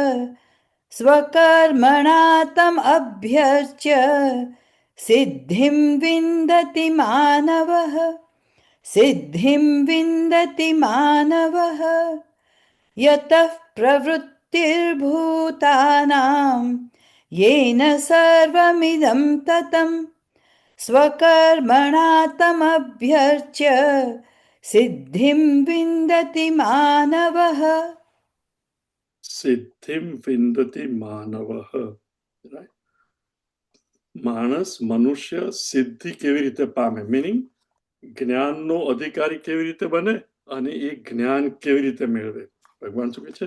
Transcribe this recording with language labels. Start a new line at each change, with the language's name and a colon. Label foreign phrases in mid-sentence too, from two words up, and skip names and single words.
Sanskrit: सिद्धिं विन्दति मानवः सिद्धिं विन्दति मानवः यतः प्रवृत्तिर्भूतानां येन सर्वमिदं ततं स्वकर्मणा तमभ्यर्च्य सिद्धिं विन्दति मानवः. सिद्धिं विन्दति मानवः.
Gujarati: માણસ મનુષ્ય સિદ્ધિ કેવી રીતે પામે, મીનિંગ જ્ઞાનનો અધિકારી કેવી રીતે બને અને એ જ્ઞાન કેવી રીતે મેળવે. ભગવાન શું કહે છે?